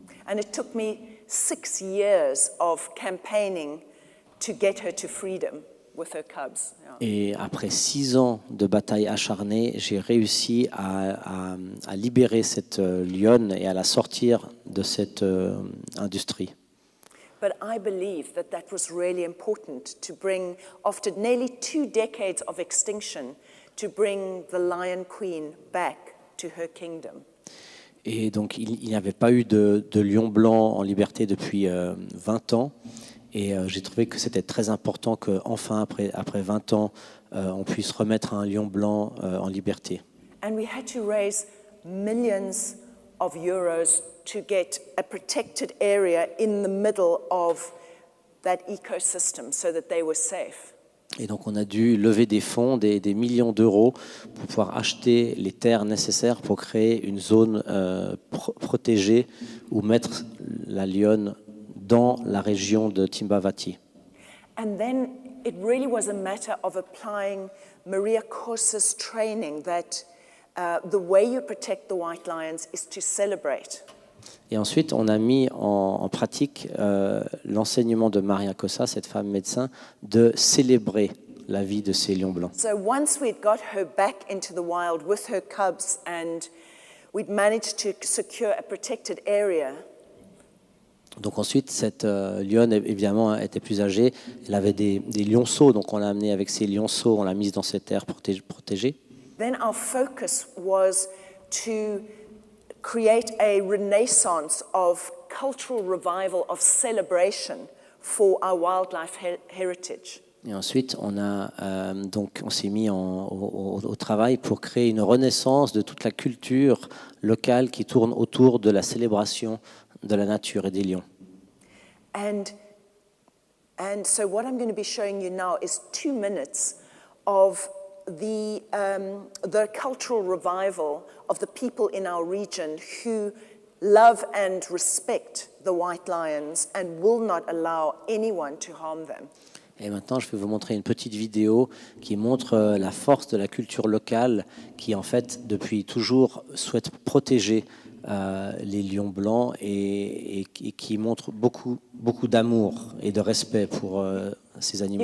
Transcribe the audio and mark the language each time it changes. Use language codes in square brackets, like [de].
[en] And it took me 6 years of campaigning to get her to freedom with her cubs. [fr] Et après 6 ans de bataille acharnée, j'ai réussi à libérer cette lionne et à la sortir de cette industrie. [en] But I believe that that was really important to bring, after nearly 2 decades of extinction, to bring the Lion Queen back to her kingdom. [fr] Et donc, il n'y avait pas eu de lion blanc en liberté depuis 20 ans. Et j'ai trouvé que c'était très important qu'enfin, après 20 ans, on puisse remettre un lion blanc en liberté. [en] And we had to raise millions of euros to get a protected area in the middle of that ecosystem so that they were safe. [fr] Et donc on a dû lever des fonds, des millions d'euros pour pouvoir acheter les terres nécessaires pour créer une zone protégée ou mettre la lionne dans la région de Timbavati. [en] And then it really was a matter of applying Maria Corsa's training that the way you protect the white lions is to celebrate. [fr] Et ensuite, on a mis en pratique l'enseignement de Maria Cossa, cette femme médecin, de célébrer la vie de ces lions blancs. [en] So once we'd got her back into the wild with her cubs and we'd managed to secure a protected area. [fr] Donc ensuite, cette lionne, évidemment, était plus âgée. Elle avait des lionceaux, donc on l'a amenée avec ses lionceaux, on l'a mise dans cette terre protégée. [en] Then our focus was to create a renaissance of cultural revival, of celebration for our wildlife heritage. [fr] Et ensuite, on s'est mis au travail pour créer une renaissance de toute la culture locale qui tourne autour de la célébration de la nature et des lions. [en] And so what I'm going to be showing you now is 2 minutes of the cultural revival of the people in our region who love and respect the white lions and will not allow anyone to harm them. [fr] Et maintenant, je vais vous montrer une petite vidéo qui montre la force de la culture locale qui, en fait, depuis toujours, souhaite protéger les lions blancs et qui montre beaucoup d'amour et de respect pour ces animaux.